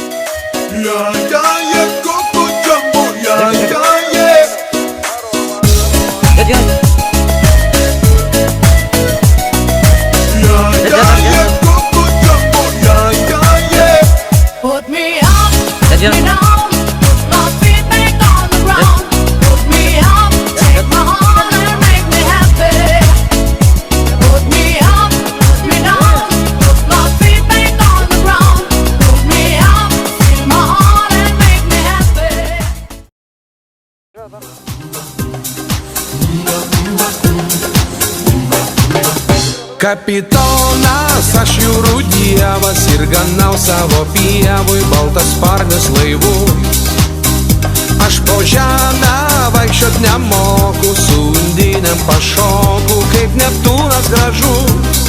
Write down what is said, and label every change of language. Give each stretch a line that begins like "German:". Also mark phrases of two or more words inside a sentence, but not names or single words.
English: Put me up, put me down, put my feet back on the ground. Put me up, take my heart and make me happy. Put me up, put me down, put my feet back on the ground. Put me up, take my heart and make me happy.
Lithuanian: Kapitonas, aš jūrų dievas ir ganau savo pievui baltasparnius laivus. Aš po žemę vaikščiot nemoku, su undinėm pašoku, kaip Neptūnas gražus.